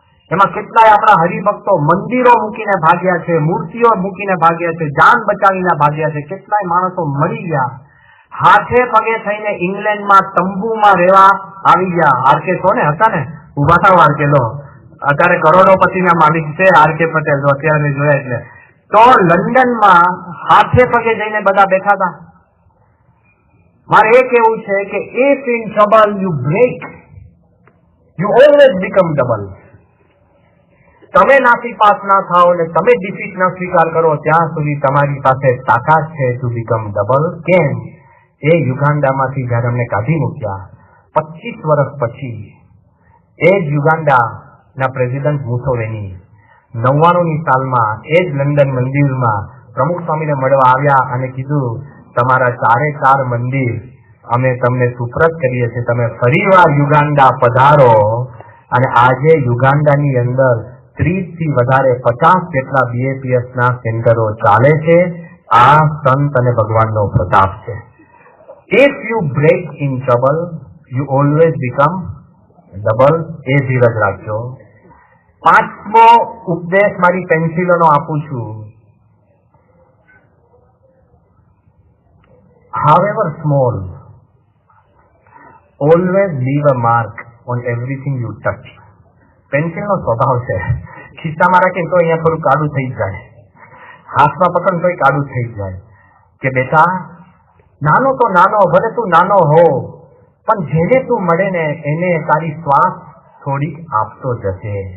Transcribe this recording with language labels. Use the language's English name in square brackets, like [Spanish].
[Gujarati] એમાં કેટલાય આપણા હરિભક્તો મંદિરો મૂકીને ભાગ્યા છે, મૂર્તિઓ મૂકીને ભાગ્યા છે, જાન બચાવીને ભાગ્યા છે. કેટલાય માણસો મરી ગયા. હાથે પગે થઈને ઇંગ્લેન્ડમાં તંબુમાં રહેવા આવી ગયા. આરકે છો ને હતા ને, ઉભા થાવ આરકે લો. અત્યારે કરોડોપતિના માલિક છે આરકે પટેલ, તો અત્યારે જોયા એટલે. તો લંડનમાં હાથે પગે જઈને બધા બેઠા હતા. મારે એ કેવું છે કે [English] if in trouble you break, you always become double. [Gujarati] તમે નાસીપાસ ના થાઓ અને તમે ડિફીટ ના સ્વીકાર કરો ત્યાં સુધી તમારી પાસે તાકાત છે [English] To become double. [Gujarati] કેમ? એ યુગાન્ડામાંથી જયારે અમને કાઢી મૂક્યા 25 વર્ષ પછી એ જ યુગાન્ડાના પ્રેસિડેન્ટ મુસોવેની 99 સાલમાં એ જ લંડન મંદિરમાં પ્રમુખ સ્વામીને મળવા આવ્યા અને કીધું તમારા 4 મંદિર અમે તમને સુપ્રત કરીએ છીએ, તમે ફરીવાર યુગાન્ડા પધારો. અને આજે યુગાન્ડાની અંદર 30 થી વધારે 50 જેટલા BAPS ના સેન્ટરો ચાલે છે. આ સંત અને ભગવાનનો પ્રતાપ છે. [English] If you break in trouble, you always become double. [Gujarati] એ ધીરજ રાખજો. 5મો ઉપદેશ મારી પેન્સિલોનો આપું છું. [English] However small, always leave a mark on everything you touch. [Gujarati] પેન્સિલનો સ્વભાવ છે, ખિસ્સામાં રાખીને તો અહીંયા થોડું કાળું થઈ જાય, હાથમાં પકડ તોય કાળું થઈ જાય. કે બેટા નાનો તો નાનો, ભલે તું નાનો હો, પણ જેને તું મળે ને એને તારી શ્વાસ થોડીક આપતો જશે.